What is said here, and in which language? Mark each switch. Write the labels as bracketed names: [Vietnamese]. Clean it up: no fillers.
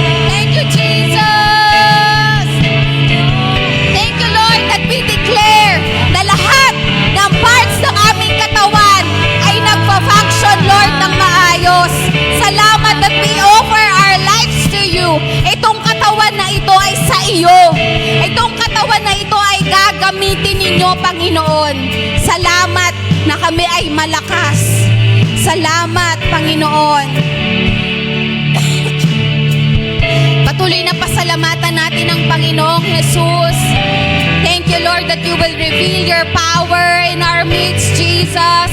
[English] Thank you, Jesus! Thank you, Lord, that we declare [Filipino] na lahat ng parts ng aming katawan ay nagpa-function, Lord, ng maayos. Salamat [English] that we offer our lives to you. [Filipino] Itong katawan na ito ay sa iyo. Itong katawan na ito ay gagamitin ninyo, Panginoon. Salamat na kami ay malakas. Salamat, Panginoon. Patuloy na pasalamatan natin ang Panginoong Jesus. [English] Thank you, Lord, that you will reveal your power in our midst, Jesus.